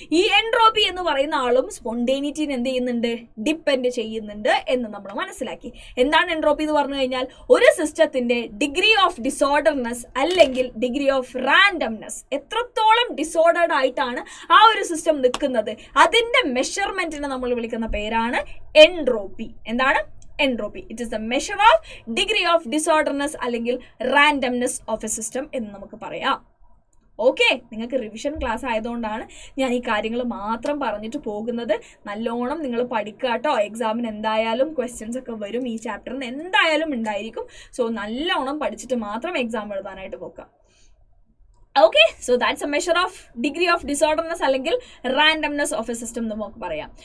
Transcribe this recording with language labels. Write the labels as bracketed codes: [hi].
[ml] ഈ എൻട്രോപ്പി എന്ന് പറയുന്ന ആളും സ്പോണ്ടേനിറ്റിനെ എന്ത് ചെയ്യുന്നുണ്ട്? ഡിപ്പെൻഡ് ചെയ്യുന്നുണ്ട് എന്ന് നമ്മൾ മനസ്സിലാക്കി. എന്താണ് എൻട്രോപ്പി എന്ന് പറഞ്ഞു കഴിഞ്ഞാൽ ഒരു സിസ്റ്റത്തിന്റെ ഡിഗ്രി ഓഫ് ഡിസോർഡർനെസ് അല്ലെങ്കിൽ ഡിഗ്രി ഓഫ് റാൻഡംനെസ്, എത്രത്തോളം ഡിസോർഡേർഡ് ആയിട്ടാണ് ആ ഒരു സിസ്റ്റം നിൽക്കുന്നത്, അതിന്റെ മെഷർമെന്റിനെ നമ്മൾ വിളിക്കുന്ന പേരാണ് എൻട്രോപ്പി. എന്താണ്? [en] entropy. It is the measure of degree of disorderness അല്ലെങ്കിൽ randomness of a system [ml] എന്ന് നമുക്ക് പറയാം. ഓക്കെ, നിങ്ങൾക്ക് റിവിഷൻ ക്ലാസ് ആയതുകൊണ്ടാണ് ഞാൻ ഈ കാര്യങ്ങൾ മാത്രം പറഞ്ഞിട്ട് പോകുന്നത്. നല്ലോണം നിങ്ങൾ പഠിക്കുക കേട്ടോ. എക്സാമിന് എന്തായാലും ക്വസ്റ്റ്യൻസ് ഒക്കെ വരും, ഈ ചാപ്റ്ററിന് എന്തായാലും ഉണ്ടായിരിക്കും. സോ നല്ലോണം പഠിച്ചിട്ട് മാത്രം എക്സാം എഴുതാനായിട്ട് നോക്കുക. [en] okay, so that's a measure of degree of disorderness അല്ലെങ്കിൽ randomness of a system [ml] എന്ന് നമുക്ക് പറയാം.